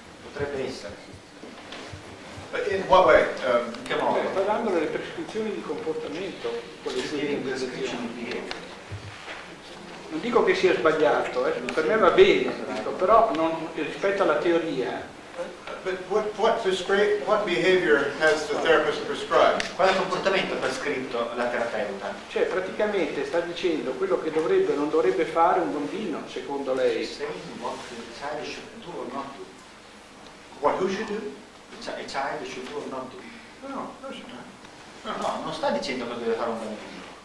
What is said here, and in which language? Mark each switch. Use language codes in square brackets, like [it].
[it] Potrebbe essere. [en] But in what way? [it] In che modo? Sta dando delle prescrizioni di comportamento con le sue [en] Description of behavior. [it] Non dico che sia sbagliato, per me va bene, dico, però rispetto alla teoria. [en] But what behavior has the therapist prescribed? [it] Quale comportamento ha prescritto la terapeuta? Cioè praticamente sta dicendo quello che dovrebbe o non dovrebbe fare un bambino, secondo lei. [en] What the child should do or not do. What, who should do? A child should do or not do. No, no, should not. [it] No, non sta dicendo cosa deve fare un bambino.